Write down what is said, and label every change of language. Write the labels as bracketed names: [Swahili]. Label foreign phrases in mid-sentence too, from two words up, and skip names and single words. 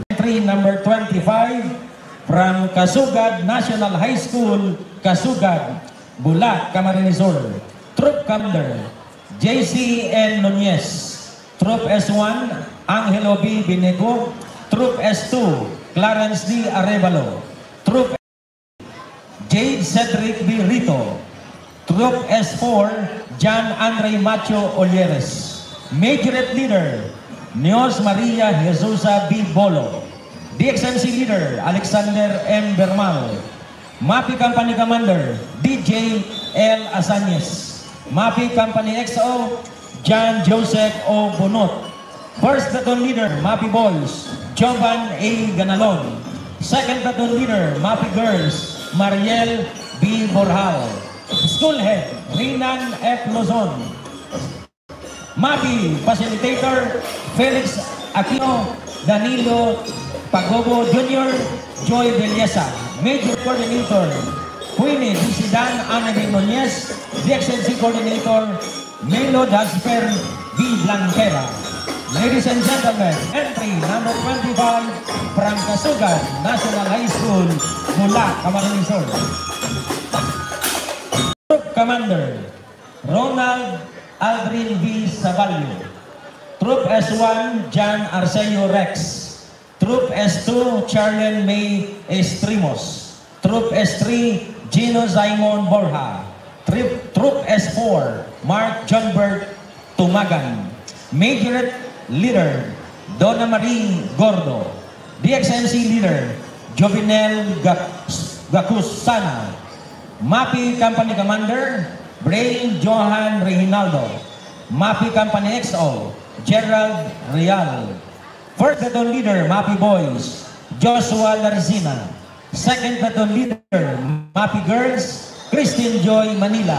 [English] Entry number 25 from Kasugad National High School, Kasugad, Bulat, Camarines Sur. Troop Commander, JC N. Nunez. Troop S1, Angelo B. Binego. Troop S2, Clarence D. Arevalo. Troop Jade Cedric B. Rito. Troop S4, John Andre Macho Olieres. Majorette Leader, Neos Maria Jesusa B. Bolo. DXMC Leader, Alexander M. Bermal. MAPI Company Commander, DJ L. Asanyes. MAPI Company XO, John Joseph O. Bunot. 1st Baton Leader, MAPI Boys, Jovan A. Ganalon. 2nd Baton Leader, MAPI Girls, Mariel B. Borjal. School Head, Rinan F. Lozon. MAPI Facilitator, Felix Aquino, Danilo Pagobo Jr., Joy Belleza. Major Coordinator, Queenie Disidan Anagin Nunez. DXMC Coordinator, Melo Dasper B. Blanquera. Ladies and gentlemen, entry number 25 from Kasugad National High School, Bulat, Camarines Sur. Troop Commander, Ronald Aldrin V. Sabalio. Troop S1, John Arceo Rex. Troop S2, Charlene May Estrimos. Troop S3, Gino Simon Borja. Troop S4, Mark Johnbert Tumagan. Major Leader, Donna Marie Gordo. DXMC Leader, Jovinel Gacusana. MAPI Company Commander, Brain Johan Reginaldo. MAPI Company XO, Gerald Real. 4th Baton Leader, MAPI Boys, Joshua Larzina. 2nd Baton Leader, MAPI Girls, Christine Joy Manila.